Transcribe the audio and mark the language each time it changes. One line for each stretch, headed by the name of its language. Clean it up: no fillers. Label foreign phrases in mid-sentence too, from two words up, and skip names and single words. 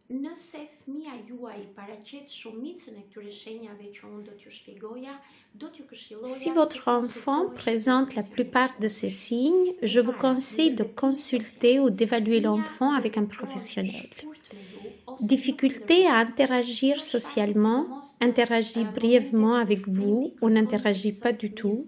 Albanian: Nëse fëmia juaj paraqet shumicën e këtyre shenjave që unë do t'ju shpjegoja, do t'ju këshilloja.
French: Si votre enfant présente la plupart de ces signes, je vous conseille de consulter ou d'évaluer l'enfant avec un professionnel. Difficulté à interagir socialement, interagit brièvement avec vous ou n'interagit pas du tout.